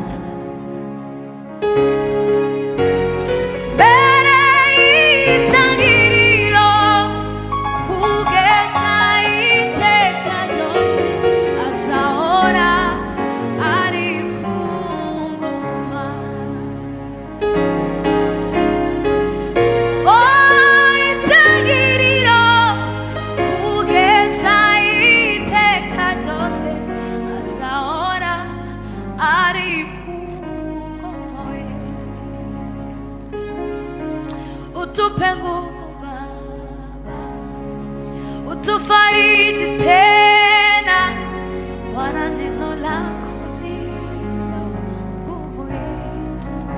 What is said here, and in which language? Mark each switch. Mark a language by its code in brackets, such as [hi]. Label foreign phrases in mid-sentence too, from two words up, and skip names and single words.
[rw] mbere y'itangiriro kugeza iteka ryose azahora ari ku ngoma itangiriro kugeza iteka ryose azahora ari ku ngoma [sw] utupe nguvu Baba utufariji tena Bwana neno lako ndilo nguvu yetu